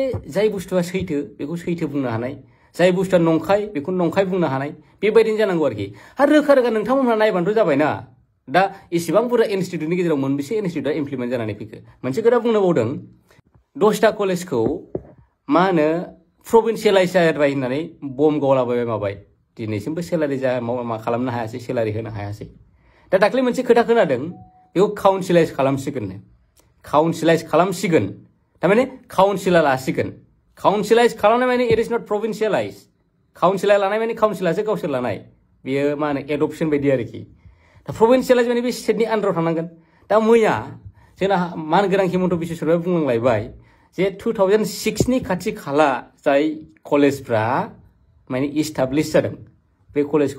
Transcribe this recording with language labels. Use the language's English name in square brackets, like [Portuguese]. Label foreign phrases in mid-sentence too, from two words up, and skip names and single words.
[Bodo] जाय बुस्थुआ सैथो बेखौ सैथो बुंनो हानाय जाय बुस्थुआ नंखाय बेखौ नंखाय बुंनो हानाय बेबायदिनो जानांगौ आरोखि आरो रोखा रोखा नोंथांमोनहा नायबानोथ' जाबायना दा इसेबां बुरजा इनस्टिट्युटनि गेजेराव मोनबेसे इनस्टिट्युटआ इमप्लिमेन्ट जानानै फैखो मोनसे खोथा बुंनो बावदों 10टा कलेजखौ मा होनो प्रभिन्सियेलाइज जाबाय होननानै बम गावलाबाय माबाय दिनैसिमबो सेलारि मा खालामनो हायासै सेलारि होनो हायासै दा दाख्लै मोनसे खोथा खोनादों बेखौ काउन्सिलाइज खालामसिगोन थारमाने काउन्सिला लासिगोन काउन्सिलाइज खालामनाय माने [English] it is not provincialize [Bodo] काउन्सिला लानाय माने काउन्सिलासो गावसोर लानाय बेयो मा होनो एडप्शन बायदि आरोखि दा प्रभिन्सियेलाइज माने बे स्टेटनि आन्दाराव थानांगोन दा मैया जोंना मानगोनां हिमन्त बिश्व शर्माया बुंलांलायबाय जे 2006नि खाथि खाला जाय कलेजफ्रा माने इस्टाब्लिश जादों बे कलेजखौ